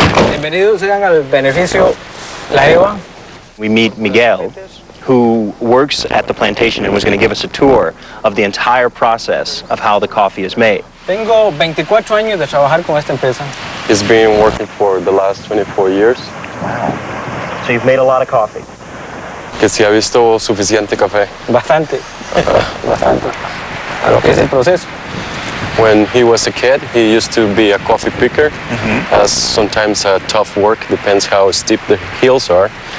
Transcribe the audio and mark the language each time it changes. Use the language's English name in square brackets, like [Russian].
[Spanish] Bienvenidos sean al beneficio La Eva. [English] We meet Miguel, who works at the plantation and was going to give us a tour of the entire process of how the coffee is made. [Spanish] Tengo 24 años de trabajar con esta empresa. [English] He's been working for the last 24 years. Wow. So you've made a lot of coffee. [Spanish] Que si ha visto suficiente café. Bastante. Bastante. A lo que es el proceso. [English] When he was a kid, he used to be a coffee picker. As sometimes tough work, depends how steep the hills are.